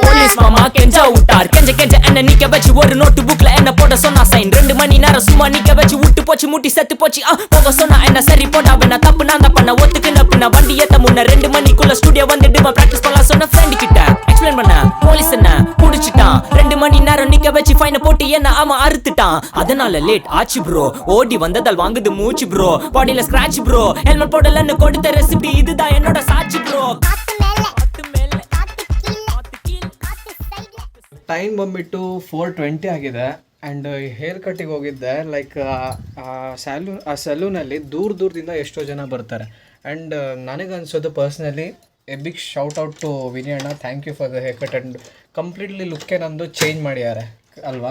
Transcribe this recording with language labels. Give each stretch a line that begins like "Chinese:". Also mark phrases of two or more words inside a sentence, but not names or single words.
Tamil: போலீஸ் மாமா கெஞ்சா விட்டார் கெஞ்ச என்ன நிக்க வச்சு ஒரு
English: note book
Tamil: என்ன போட சொன்னா சைன் 2 மணி நேரம் சும்மா நிக்க வச்சு விட்டு போச்சு முட்டி செத்து போச்சு போக சொன்னா என்ன சரி போட்டா வேணா தப்பு நான் தான் பண்ண ஒத்துக்கு நப்புன வண்டி ஏத்த முன்ன 2 மணிக்குள்ள ஸ்டுடியோ வந்துட்டு பிராக்டிஸ் பண்ணலாம் சொன்ன ஃப்ரெண்ட் கிட்ட எக்ஸ்பிளைன் பண்ண போலீஸ் என்ன புடிச்சிட்டான் 2 மணி நேரம் நிக்க வச்சு ஃபைனை போட்டு என்ன அவன் அறுத்துட்டான் அதனால லேட் ஆச்சு ப்ரோ ஓடி வந்ததால் வாங்குது மூச்சு ப்ரோ பாடியில
English: scratch bro
Tamil: ஹெல்மெட் போடலன்னு கொடுத்த ரெசிபி இதுதான் என்னோட சாட்சி ப்ரோ காத்து மேல காத்து மேல காத்து கீழ காத்து கீழ காத்து சைட்ல
Kannada: ಟೈಮ್ ಬಂದ್ಬಿಟ್ಟು 4:20 ಆಗಿದೆ
English: and hair cut
Kannada: ಹೋಗಿದ್ದೆ ಲೈಕ್ ಆ ಸೆಲೂನಲ್ಲಿ ದೂರದಿಂದ ಎಷ್ಟೋ ಜನ ಬರ್ತಾರೆ ಆ್ಯಂಡ್ ನನಗನ್ಸೋದು
English: personally a big shout out to Vini
Kannada: ಅಣ್ಣ
English: thank you for the hair cut and completely look
Kannada: ನಮ್ಮದು ಚೇಂಜ್ ಮಾಡ್ಯಾರೆ ಅಲ್ವಾ.